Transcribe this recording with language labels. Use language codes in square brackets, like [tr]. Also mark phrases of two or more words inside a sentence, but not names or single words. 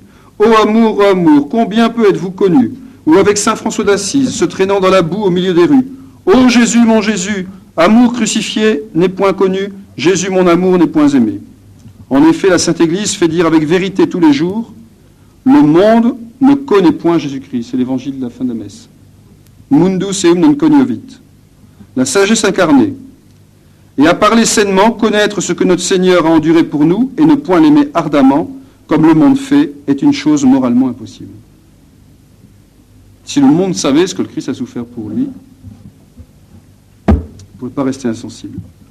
[fr] Ô amour, combien peu êtes-vous connus. Ou avec saint François d'Assise, se traînant dans la boue au milieu des rues. Ô Jésus, mon Jésus, amour crucifié n'est point connu, Jésus, mon amour, n'est point aimé. En effet, la Sainte Église fait dire avec vérité tous les jours, le monde ne connaît point Jésus-Christ. C'est l'évangile de la fin de la messe. [la] Mundus eum non cognovit. [fr] La sagesse incarnée. Et à parler sainement, connaître ce que notre Seigneur a enduré pour nous et ne point l'aimer ardemment, comme le monde fait, est une chose moralement impossible. Si le monde savait ce que le Christ a souffert pour lui, il ne pouvait pas rester insensible.